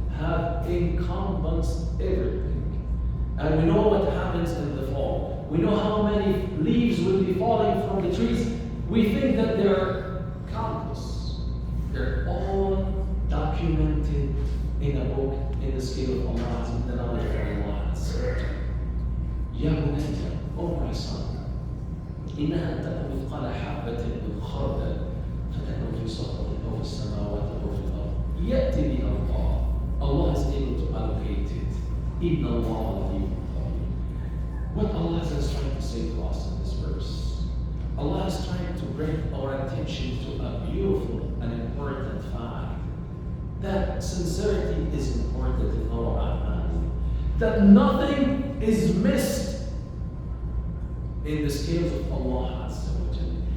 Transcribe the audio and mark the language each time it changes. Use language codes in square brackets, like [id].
[en] have encompassed everything. And we know what happens in the fall. We know how many leaves will be falling from the trees. We think that they're countless. They're all documented in a book in the scale of Allah, in the knowledge of Allah. [ar] يا بني [en] oh my son [ar] إنها تكن مثقال حبة من خردل فتكن في صخرة أو في السماوات أو في الأرض يأتي بها الله. [en] Allah is able to allocate it. [ar] إن الله لطيف خبير. [en] What Allah is trying to say to us in this verse, Allah is trying to bring our attention to a beautiful and important fact, that sincerity is important in our amal, that nothing is missed in the scales of Allah Azza wa Jalla.